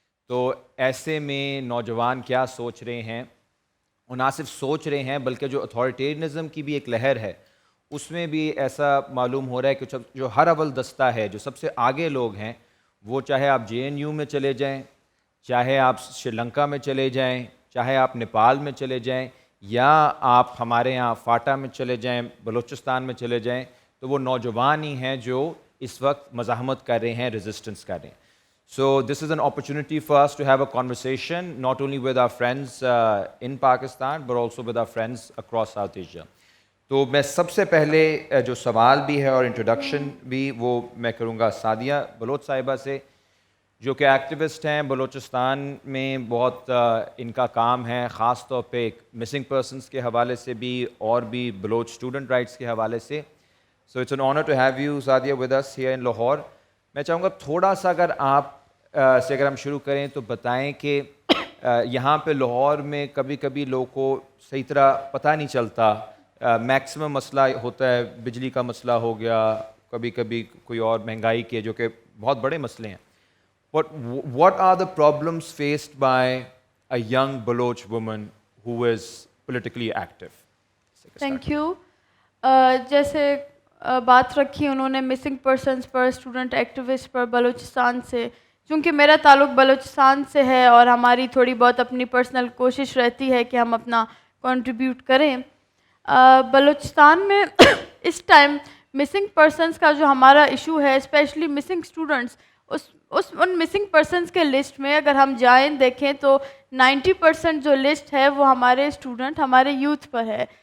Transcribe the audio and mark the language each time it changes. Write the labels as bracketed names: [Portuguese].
[Urdu] تو ایسے میں نوجوان کیا سوچ رہے ہیں, اور نہ صرف سوچ رہے ہیں بلکہ جو اتھارٹیرنزم کی بھی ایک لہر ہے اس میں بھی ایسا معلوم ہو رہا ہے کہ جو ہر اول دستہ ہے, جو سب سے آگے لوگ ہیں, وہ چاہے آپ JNU میں چلے جائیں, چاہے آپ سری لنکا میں چلے جائیں, چاہے آپ نیپال میں چلے جائیں, یا آپ ہمارے یہاں فاٹا میں چلے جائیں, بلوچستان میں چلے جائیں, تو وہ نوجوان ہی ہیں جو اس وقت مزاحمت کر رہے ہیں, ریزسٹنس کر رہے ہیں. [English] So this is an opportunity for us to have a conversation not only with our friends in Pakistan but also with our friends across South Asia. [Urdu] تو میں سب سے پہلے جو سوال بھی ہے اور انٹروڈکشن بھی وہ میں کروں گا سعدیہ بلوچ صاحبہ سے, جو کہ ایکٹیوسٹ ہیں بلوچستان میں. بہت ان کا کام ہے خاص طور پہ مسنگ پرسنس کے حوالے سے بھی اور بھی بلوچ اسٹوڈنٹ رائٹس کے حوالے سے. [English] So it's an honor to have you, Sadia, with us here in Lahore. [Urdu] میں چاہوں گا تھوڑا سا اگر آپ سے اگر ہم شروع کریں تو بتائیں کہ یہاں پہ لاہور میں کبھی کبھی لوگوں کو صحیح طرح پتہ نہیں چلتا. میکسیمم مسئلہ ہوتا ہے, بجلی کا مسئلہ ہو گیا, کبھی کبھی کوئی اور مہنگائی کے, جو کہ بہت بڑے مسئلے ہیں. [English] But what are the problems faced by a young Baloch woman who is politically active? Thank you. [Urdu] جیسے بات رکھی انہوں نے مسنگ پرسنس پر, اسٹوڈنٹ ایکٹیوسٹ پر بلوچستان سے, چونکہ میرا تعلق بلوچستان سے ہے اور ہماری تھوڑی بہت اپنی پرسنل کوشش رہتی ہے کہ ہم اپنا کنٹریبیوٹ کریں. بلوچستان میں اس ٹائم مسنگ پرسنس کا جو ہمارا ایشو ہے, اسپیشلی مسنگ اسٹوڈنٹس, ان مسنگ پرسنس کے لسٹ میں اگر ہم جائیں دیکھیں تو 90% جو لسٹ ہے وہ ہمارے اسٹوڈنٹ, ہمارے یوتھ پر ہے.